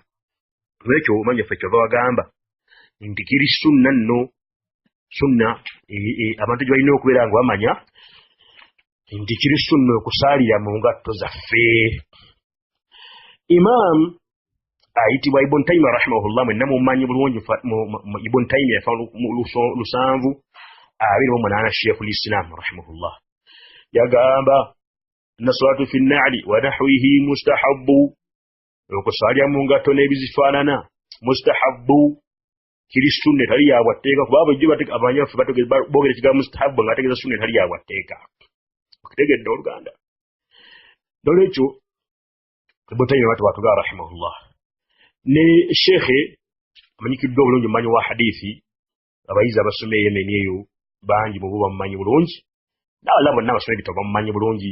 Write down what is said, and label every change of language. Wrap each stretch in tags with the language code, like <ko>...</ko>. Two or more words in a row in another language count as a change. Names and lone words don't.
<lg>N'ekyo omanya ffe kyova wagamba nti kiri sunna nno, sunna abantu gye balina okubeera nga bamanya nti kiri sunna okusaalira mu ngatto zaffe. Imam ayitibwa Ibn Taymiyyah rahimahullah, mwenna mumanyi bulungi Ibn Taymiyyah yafa 728 Sheikhul Islam rahimahullah yagamba</lg> <ar>إن الصلاة في النعل و نحوه مستحب,</ar> <lg>okusaalira mu ngatto n'ebizifaanana mustahabbu, kiri sunna tali yabwatteeka, kuba bajjo abanyafu boogera ekigambo mustahabbu nga ategeeza sunna tali yabwatteeka. Okutegedde oluganda n'olwekyo Ibn Taymiyyah batugamba rahimahullah ne shekhe amanyikiddwa obulungi mumanyi wa hadithi, abayizi abasoma Yemen eyo bangi mu bo bamumanyi bulungi, n'abalala bonna abasoma ebitabo bamumanyi bulungi.</lg>